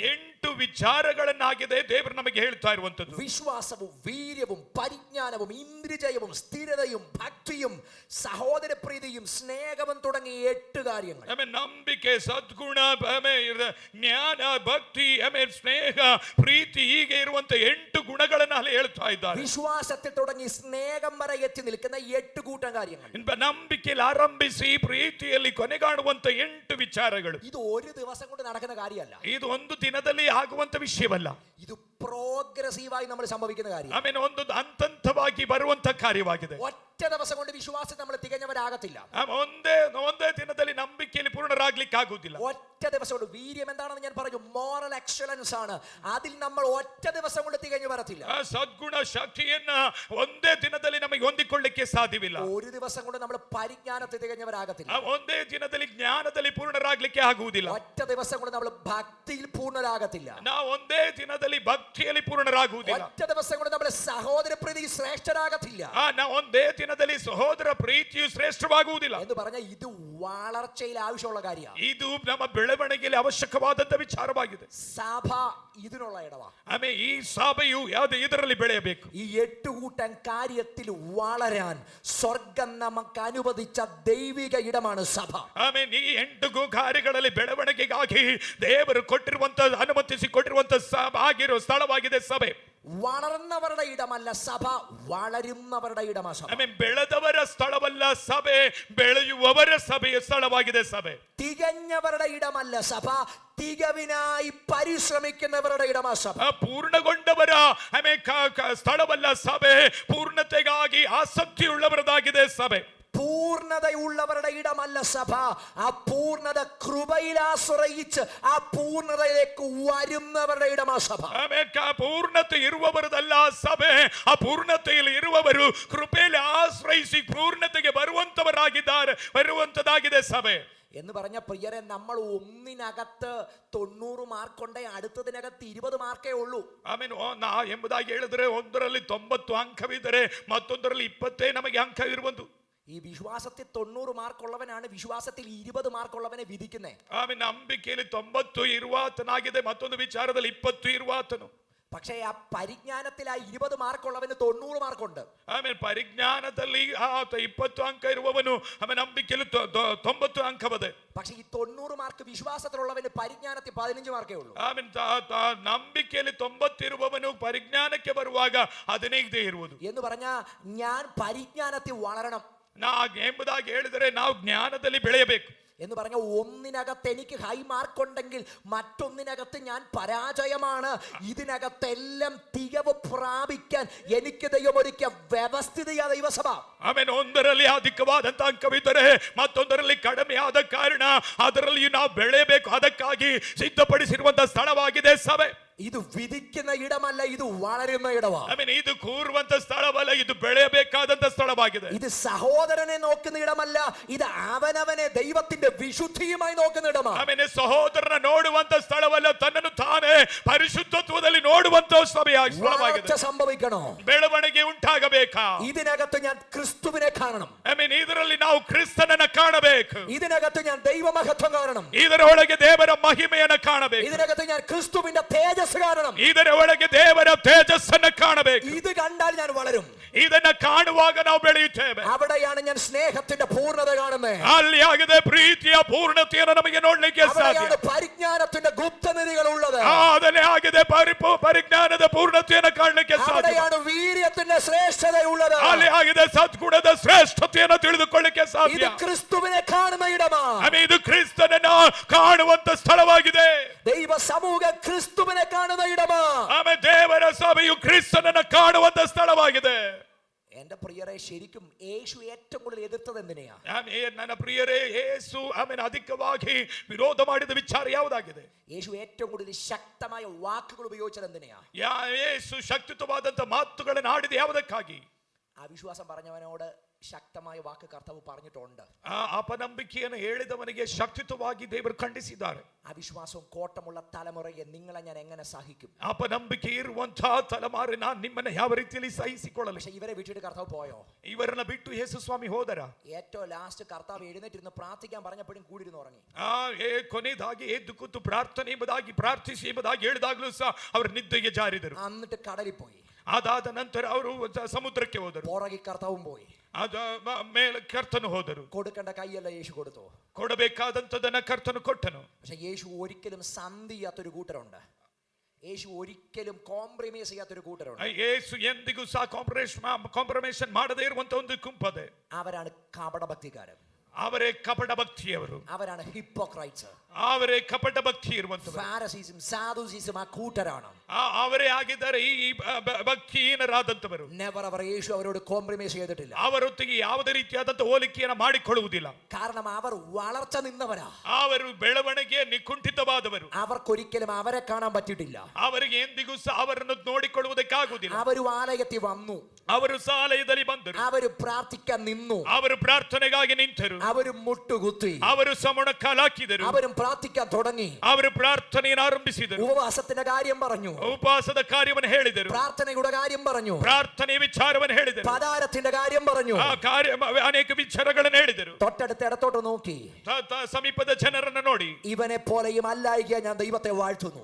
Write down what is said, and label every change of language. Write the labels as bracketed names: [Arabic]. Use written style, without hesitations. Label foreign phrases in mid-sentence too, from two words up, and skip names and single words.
[Kannada] 8 ವಿಚಾರಗಳನ್ನಾಗಿದೆ ದೇವರು ನಮಗೆ ಹೇಳ್ತಾ ಇರುವಂತದ್ದು. [Malayalam] വിശ്വാസവും വീര്യവും പരിജ്ഞാനവും ഇന്ദ്രിജയവും സ്ഥിരതയും ഭക്തിയും സഹോദരപ്രീതിയും സ്നേഹവും തുടങ്ങിയ 8 കാര്യങ്ങൾ. [Kannada] ನಂಬಿಕೆ, ಸದ್ಗುಣ, ಜ್ಞಾನ, ಭಕ್ತಿ, ಸ್ನೇಹ, ಪ್ರೀತಿ, ಹೀಗೆ ಇರುವಂತ 8 ಗುಣಗಳನ್ನ ಅಲ್ಲಿ ಹೇಳ್ತಾ ಇದ್ದಾರೆ. [Malayalam] വിശ്വാസത്തിൽ തുടങ്ങി സ്നേഹം വരെ എത്തി നിൽക്കുന്ന 8 കൂട്ടം കാര്യങ്ങൾ. [Kannada] ನಂಬಿಕೆಯಲ್ಲಿ ಆರಂಭಿಸಿ ಪ್ರೀತಿಯಲ್ಲಿ ಕೊನೆಗಾಣುವಂತ 8 ವಿಚಾರಗಳು. [Malayalam] ഇത് ഒരു ദിവസം കൊണ്ട് നടക്കുന്ന കാര്യമല്ല. [Kannada] ಇದು ಒಂದು ದಿನದಲ್ಲಿ ಆಗುವಂತ ವಿಷಯವಲ್ಲ. [Malayalam] ഇത് പ്രോഗ്രസീവായി നമ്മൾ സംഭവിക്കുന്ന കാര്യം. [Kannada] ಒಂದು ಹಂತವಾಗಿ ಬರುವಂತ ಕಾರ್ಯವಾಗಿದೆ. [Malayalam] ഒറ്റ ദിവസം കൊണ്ട് വിശ്വാസത്തിൽ നമ്മൾ തികഞ്ഞവരാകത്തില്ല. [Kannada] ಒಂದೇ ದಿನದಲ್ಲಿ ನಂಬಿಕೆಯಲ್ಲಿ ಪೂರ್ಣರಾಗ್ಲಿಕ್ಕೆ ಆಗುವುದಿಲ್ಲ. [Malayalam] ഒറ്റ ദിവസം കൊണ്ട്. വീര്യം എന്താണെന്ന് ഞാൻ പറഞ്ഞു, [English] moral excellence [Malayalam] ആണ്. അതിൽ നമ്മൾ ഒറ്റ ദിവസം കൊണ്ട് തികഞ്ഞു വരത്തില്ല. [Kannada] ಸದ್ಗುಣ ಶಕ್ತಿಯನ್ನ ಒಂದೇ ದಿನದಲ್ಲಿ ನಮಗೆ ಹೊಂದಿಕೊಳ್ಳಿಕ್ಕೆ ಸಾಧ್ಯವಿಲ್ಲ. [Malayalam] ഒരു ദിവസം കൊണ്ട് നമ്മൾ പരിജ്ഞാനത്തിൽ തികഞ്ഞവരാകത്തില്ല. [Kannada] ಒಂದೇ ದಿನದಲ್ಲಿ ಜ್ಞಾನದಲ್ಲಿ ಪೂರ್ಣರಾಗ್ಲಿಕ್ಕೆ ಆಗುವುದಿಲ್ಲ. [Malayalam] ഒറ്റ ദിവസം കൊണ്ട് നമ്മൾ ഭക്തിയിൽ പൂർണ്ണരാകത്തില്ല. [Kannada] ನಾವು ಒಂದೇ ದಿನದಲ್ಲಿ ಭಕ್ತಿಯಲ್ಲಿ ಪೂರ್ಣರಾಗುವುದಿಲ್ಲ. [Malayalam] ഒറ്റ ദിവസം കൊണ്ട് നമ്മൾ സഹോദര പ്രീതി ശ്രേഷ്ഠരാകത്തില്ല. [Kannada] ನಾವು ಒಂದೇ ದಿನದಲ್ಲಿ ಸಹೋದರ ಪ್ರೀತಿಯು ಶ್ರೇಷ್ಠವಾಗುವುದಿಲ್ಲ [Malayalam] എന്ന് പറഞ്ഞാൽ ഇത് വളർച്ചയിൽ ആവശ്യമുള്ള കാര്യമാണ്. [Kannada] ಇದು ನಮ್ಮ ಬೆಳವಣಿಗೆಯಲ್ಲಿ ಅವಶ್ಯಕವಾದಂತ ವಿಚಾರವಾಗಿದೆ. [Malayalam] സഭ ഇതിനുള്ള ഇടവാ. [Kannada] ಆಮೇಲೆ ಈ ಸಭೆಯು ಇದರಲ್ಲಿ ಬೆಳೆಯಬೇಕು. [Malayalam] ഈ 8 കൂട്ടം കാര്യത്തിൽ വളരാൻ സ്വർഗം നമുക്ക് അനുവദിച്ച ദൈവിക ഇടമാണ് സഭ. [Kannada] ಆಮೇಲೆ ಈ 8 ಕಾರ್ಯಗಳಲ್ಲಿ ಬೆಳವಣಿಗೆಗಾಗಿ ದೇವರು ಕೊಟ್ಟಿರುವಂತ ಅನುಮತಿಸಿ ಕೊಟ್ಟಿರುವಂತ ಆಗಿರೋ ಸ್ಥಳವಾಗಿದೆ ಸಭೆ. [Malayalam] വളർന്നവരുടെ ഇടമല്ല സഭ, വളരുന്നവരുടെ ഇടമാണ് സഭ. [Kannada] ಬೆಳೆದವರ ಸ್ಥಳವಲ್ಲ ಸಭೆ, ಬೆಳೆಯುವವರ ಸಭೆಯ ಸ್ಥಳವಾಗಿದೆ ಸಭೆ. [Malayalam] തികഞ്ഞവരുടെ ഇടമല്ല സഭ, തികവിനായി പരിശ്രമിക്കുന്നവരുടെ ഇടമാ സഭ. [Kannada] ಪೂರ್ಣಗೊಂಡವರ ಸ್ಥಳವಲ್ಲ ಸಭೆ, ಪೂರ್ಣತೆಗಾಗಿ ಆಸಕ್ತಿಯುಳ್ಳವರದಾಗಿದೆ ಸಭೆ. [Malayalam] പൂർണ്ണതയുള്ളവരുടെ ഇടമല്ല സഭ. ആ പൂർണ്ണത കൃപയിൽ ആശ്രയിച്ച് ആ പൂർണ്ണതയിലേക്ക് വരുന്നവരുടെ ഇടമാ സഭ. [Kannada] ಪೂರ್ಣತೆ ಇರುವವರದಲ್ಲ ಸಭೆ, ಆ ಪೂರ್ಣತೆಯಲ್ಲಿ ಇರುವವರು ಕೃಪೆಯಲ್ಲಿ ಆಶ್ರಯಿಸಿ ಪೂರ್ಣತೆಗೆ ಬರುವಂತದಾಗಿದೆ ಸಭೆ [Malayalam] എന്ന് പറഞ്ഞ പ്രിയരെ, നമ്മൾ ഒന്നിനകത്ത് 90 മാർക്കുണ്ടേ അടുത്തതിനകത്ത് 20 മാർക്കേ ഉള്ളൂ. [Kannada] ಎಂಬುದಾಗಿ ಹೇಳಿದ್ರೆ ಒಂದರಲ್ಲಿ 90 ಅಂಕವಿದ್ದರೆ ಮತ್ತೊಂದರಲ್ಲಿ 20 ನಮಗೆ ಅಂಕ ಇರುವುದು. [Malayalam] ഈ വിശ്വാസത്തിൽ 90 മാർക്കുള്ളവനാണ് വിശ്വാസത്തിൽ 20 മാർക്കുള്ളവനെ വിധിക്കുന്നത്. [Kannada] ನಂಬಿಕೆಯಲ್ಲಿ 90 ಇರುವಾತನಾಗಿದೆ, ಮತ್ತೊಂದು ವಿಚಾರದಲ್ಲಿ 20 ಇರುವಾತನು. [Malayalam] പക്ഷേ ആ പരിജ്ഞാനത്തിൽ ആ 20 മാർക്കുള്ളവന് 90 മാർക്കുണ്ട്. [Kannada] പരിജ്ഞാനದಲ್ಲಿ 20 ಅಂಕ ಇರುವವನು ನಂಬಿಕೆಯಲ್ಲಿ 90 ಅಂಕವದೆ. [Malayalam] പക്ഷേ ഈ 90 മാർക്ക് വിശ്വാസത്തിലുള്ളവന് പരിജ്ഞാനത്തിൽ 15 മാർക്കേ ഉള്ളൂ. [Kannada] ನಂಬಿಕೆಯಲ್ಲಿ 90 ಇರುವವನು ಪರಿಜ್ಞಾನಕ್ಕೆ ಬರುವಾಗ 15 ಇರುವುದು. [Malayalam] എന്ന് പറഞ്ഞാൽ ഞാൻ പരിജ്ഞാനത്തിൽ വളരണം [Kannada] ಎಂಬುದಾಗಿ ಹೇಳಿದರೆ ನಾವು ಜ್ಞಾನದಲ್ಲಿ ಬೆಳೆಯಬೇಕು [Malayalam] എന്ന് പറഞ്ഞ ഒന്നിനകത്ത് എനിക്ക് [English] high mark [Malayalam] ഉണ്ടെങ്കിൽ മറ്റൊന്നിനകത്ത് ഞാൻ പരാജയമാണ്. ഇതിനകത്തെല്ലാം തികവ് പ്രാപിക്കാൻ എനിക്ക് ദൈവം ഒരുക്കിയ വ്യവസ്ഥിതിയാ ദൈവസഭ. [Kannada] ಒಂದರಲ್ಲಿ ಅಧಿಕವಾದಂತ ಅಂಕವಿದ್ದರೆ ಮತ್ತೊಂದರಲ್ಲಿ ಕಡಿಮೆಯಾದ ಕಾರಣ ಅದರಲ್ಲಿ ನಾವು ಬೆಳೆಯಬೇಕು. ಅದಕ್ಕಾಗಿ ಸಿದ್ಧಪಡಿಸಿರುವಂತಹ ಸ್ಥಳವಾಗಿದೆ ಸಭೆ. [Malayalam] ഇത് വിധിക്കുന്ന ഇടമല്ല, ഇത് വളരുന്ന ഇടമാണ്. [Kannada] ഇത് കൂറുವಂತ ಸ್ಥಳವಲ್ಲ, ಇದು ಬೆಳೆಯಬೇಕಾದಂತ ಸ್ಥಳವಾಗಿದೆ. [Malayalam] ഇത് സഹോദരനെ നോക്കുന്ന ഇടമല്ല, ഇത് അവനവനെ ദൈവത്തിന്റെ വിശുദ്ധിയുമായി നോക്കുന്ന ഇടമാണ്. [Kannada] ಸಹೋದರನ ನೋಡುವಂತ ಸ್ಥಳವಲ್ಲ, ತನ್ನನ್ನು ತಾನೇ ಪರಿಶುದ್ಧತ್ವದಲ್ಲಿ ನೋಡುವಂತ ಸ್ಥಳವಾಗಿದೆ. [Malayalam] സംഭവിക്കണോ? [Kannada] ಬೆಳವಣಿಗೆ ಉಂಟಾಗಬೇಕಾ? [Malayalam] ഇതിനകത്ത് ഞാൻ ക്രിസ്തുവിനെ കാണണം. [Kannada] ಇದರಲ್ಲಿ ನಾವು ಕ್ರಿಸ್ತನನ್ನ ಕಾಣಬೇಕು. [Malayalam] ഇതിനകത്ത് ഞാൻ ദൈവമഹത്വം കാണണം. [Kannada] ಇದರೊಳಗೆ ದೇವರ ಮಹಿಮೆಯನ್ನು ಕಾಣಬೇಕು. [Malayalam] ഇതിനകത്ത് ഞാൻ ക്രിസ്തുവിന്റെ തേജസ് കാണണം. [Kannada] ಇದರ ಒಳಗೆ ದೇವರ ತೇಜಸ್ಸನ್ನು ಕಾಣಬೇಕು. [Malayalam] ഇത് കണ്ടാൽ ഞാൻ വളരും. [Kannada] ಇದನ್ನ ಕಾಣುವಾಗ ನಾವು ಬೆಳೆಯುತ್ತೇವೆ. [Malayalam] അവിടെയാണ് ഞാൻ സ്നേഹത്തിന്റെ പൂർണ്ണത കാണുന്നത്. [Kannada] ಅಲ್ಲಿ ಆಗಿದೆ ಪ್ರೀತಿಯ ಪೂರ್ಣತೆಯನ್ನು ನಮಗೆ ನೋಡಲಿಕ್ಕೆ ಸಾಧ್ಯ. [Malayalam] അവിടെയാണ് പരിജ്ഞാനത്തിന്റെ ഗുപ്തനിധികൾ ഉള്ളത്. [Kannada] ಅದನ್ನೇ ಆಗಿದೆ ಪರಿಜ್ಞಾನದ ಪೂರ್ಣತೆಯನ್ನು ಕಾಣಲಿಕ್ಕೆ ಸಾಧ್ಯ. [Malayalam] അവിടെയാണ് വീര്യത്തിന്റെ ശ്രേഷ്ഠത ഉള്ളത്. [Kannada] ಅಲ್ಲಿ ಆಗಿದೆ ಸದ್ಗುಣದ ಶ್ರೇಷ್ಠತೆಯನ್ನು ತಿಳಿದುಕೊಳ್ಳಲಿಕ್ಕೆ ಸಾಧ್ಯ. [Malayalam] ഇത് ക്രിസ്തുവിനെ കാണുന്ന ഇടമാണ്. [Kannada] ಇದು ಕ್ರಿಸ್ತನನ್ನು ಕಾಣುವಂತ ಸ್ಥಳವಾಗಿದೆ. [Malayalam] ദൈവ സമൂഹം ക്രിസ്തുവിനെ കാണുന്ന ഇടമാണ്. [Kannada] ದೇವರ ಸಭೆಯು ಕ್ರಿಸ್ತನನ್ನು ಕಾಣುವಂತ ಸ್ಥಳವಾಗಿದೆ. [Malayalam] എന്റെ പ്രിയരെ, ശരിക്കും യേശു ഏറ്റവും കൂടുതൽ എതിർത്തത് എന്തിനെയാ? [Kannada] ನನ್ನ ಪ್ರಿಯರೇ, ಯೇಸು ಅಧಿಕವಾಗಿ ವಿರೋಧ ಮಾಡಿದ ವಿಚಾರ ಯಾವುದಾಗಿದೆ? [Malayalam] യേശു ഏറ്റവും കൂടുതൽ ശക്തമായ വാക്കുകൾ ഉപയോഗിച്ചത് എന്തിനെയാ? [Kannada] ಯೇಸು ಶಕ್ತಿಯುತವಾದಂತ ಮಾತುಗಳನ್ನು ಆಡಿದ ಯಾವುದಕ್ಕಾಗಿ? [Malayalam] ആ വിശ്വാസം പറഞ്ഞവനോട് ശക്തമായ വാക്ക് കർത്താവ് പറഞ്ഞിട്ടുണ്ട്. [Kannada] അപനമ്പിಕೆಯನ್ನು ಹೇಳಿದವನಿಗೆ ಶಕ್ತಿಯುತವಾಗಿ ದೇವರು ಖಂಡಿಸಿದ್ದಾರೆ. [Malayalam] ആ വിശ്വാസവും കോട്ടമുള്ള തലമുറയെ നിങ്ങളെ ഞാൻ എങ്ങനെ സഹിക്കും? [Kannada] ಅಪನಂಬಿಕೆ ಇರುವಂತಹ ತಲೆಮಾರಿನ ನಿಮ್ಮನ್ನ ಯಾವ ರೀತಿಯಲ್ಲಿ ಸಹಿಸಿಕೊಳ್ಳಲಿ? [Malayalam] പക്ഷെ ഇവരെ വിട്ടിട്ട് കർത്താവ് പോയോ? [Kannada] ಇವರನ್ನ ಬಿಟ್ಟು ಯೇಸು ಸ್ವಾಮಿ ಹೋದರ? [Malayalam] ഏറ്റവും ലാസ്റ്റ് കർത്താവ് എഴുന്നേറ്റിരുന്ന് പ്രാർത്ഥിക്കാൻ പറഞ്ഞപ്പോഴും കൂടിയിരുന്ന് ഉറങ്ങി. [Kannada] ಕೊನೆಯದಾಗಿ ಎದ್ದು ಕೂತು ಪ್ರಾರ್ಥನೆ ಎಂಬುದಾಗಿ ಪ್ರಾರ್ಥಿಸಿ ಎಂಬುದಾಗಿ ಹೇಳಿದಾಗಲೂ ಸಹ ಅವರು ನಿದ್ದೆಗೆ ಜಾರಿದರು. [Malayalam] എന്നിട്ട് കടലിൽ പോയി. [Kannada] ಅದಾದ ನಂತರ ಅವರು ಸಮುದ್ರಕ್ಕೆ ಹೋದರು. [Malayalam] പുറകെ കർത്താവും പോയി. [Kannada] ಮೇಲೆ ಕರ್ತನು ಹೋದರು. [Malayalam] കൊടുക്കേണ്ട കൈയല്ല യേശു കൊടുത്തു. [Kannada] ಕೊಡಬೇಕಾದಂತದನ್ನ ಕರ್ತನು ಕೊಟ್ಟನು. [Malayalam] പക്ഷെ യേശു ഒരിക്കലും സന്ധി ചെയ്യാത്തൊരു കൂട്ടരുണ്ട്. യേശു ഒരിക്കലും കോംപ്രമൈസ് ചെയ്യാത്തൊരു കൂട്ടരുണ്ട്. [Kannada] യേശു ಎಂದಿಗೂ ಸಹ ಕಾಂಪ್ರಮೈಸೇಷನ್ ಮಾಡದೇ ಇರುವಂತ ಒಂದು ಗುಂಪದೆ. [Malayalam] അവരാണ് കപടഭക്തിക്കാരൻ. [Kannada] ಅವರೇ ಕಪಟ ಭಕ್ತಿಯವರು. [Malayalam] അവരാണ് ഹിപ്പോക്രൈറ്റ്സ്. [Kannada] ಅವರೇ ಕಪಟ ಭಕ್ತಿ ಇರುವಂತವರು. [Malayalam] ಫಾರಿಸೀಸಂ ಸಾಧುಸೀಸಂ ಆ കൂട്ടരാണ്. [Kannada] ಅವರೇ ಆಗಿದ್ದಾರೆ ಈ ಭಕ್ತಿಹೀನರಾದಂತವರು. [Malayalam] ನೆವರ್ അവർ യേശു അവരോട് കോംപ്രമൈസ് ചെയ്തിട്ടില്ല. [Kannada] ಅವರೊಟ್ಟಿಗೆ ಯಾವುದೇ ರೀತಿಯಾದಂತ ಹೋಲಿಕೆಯನ್ನು ಮಾಡಿಕೊಳ್ಳುವುದಿಲ್ಲ. [Malayalam] കാരണം അവർ വളർച്ച നിന്നവരാ. [Kannada] ಅವರು ಬೆಳವಣಿಗೆ ನಿಕುಂಠಿತವಾದವರು. [Malayalam] അവർക്കൊരിക്കലും അവരെ കാണാൻ പറ്റിയിട്ടില്ല. [Kannada] ಅವರಿಗೆ ಎಂದಿಗೂ ಸಹ ಅವರನ್ನು ನೋಡಿಕೊಳ್ಳುವುದಕ್ಕಾಗುವುದಿಲ್ಲ. [Malayalam] ಅವರು ಆಲಯത്തിൽ വന്നു. [Kannada] ಅವರು ಆಲಯದಲ್ಲಿ ಬಂದರು. [Malayalam] ಅವರು പ്രാർത്ഥിക്കാൻ നിന്നു. [Kannada] ಅವರು ಪ್ರಾರ್ಥನೆಗಾಗಿ ನಿಂತರು. [Malayalam] ಅವರು മുട്ടുകുത്തി. [Kannada] ಅವರು ಸಮಣಕಾಲಾಕಿದರು. [Malayalam] അവരും പ്രാർത്ഥിക്കാൻ തുടങ്ങി. [Kannada] ಅವರು ಪ್ರಾರ್ಥನೆಯನ್ನು ಆರಂಭಿಸಿದರು. [Malayalam] ഉപവാസത്തിന്റെ കാര്യം പറഞ്ഞു. [Kannada] ಉಪವಾಸದ ಕಾರ್ಯವನ್ನು ಹೇಳಿದರು. [Malayalam] പ്രാർത്ഥനയുടെ കാര്യം പറഞ്ഞു. [Kannada] ಪ್ರಾರ್ಥನೆಯ ವಿಚಾರವನ್ನು ಹೇಳಿದರು. [Malayalam] പദാരത്തിന്റെ കാര്യം പറഞ്ഞു. [Kannada] ಆ ಕಾರ್ಯ ಅನೇಕ ವಿಚಾರಗಳನ್ನು ಹೇಳಿದರು. [Malayalam] തൊട്ടടുത്ത് ഇടത്തോട്ട് നോക്കി [Kannada] ಸಮೀಪದ ಜನರನ್ನು ನೋಡಿ, [Malayalam] ഇവനെ പോലെയും അല്ലായിക ഞാൻ ദൈവത്തെ വാഴ്ത്തുന്നു.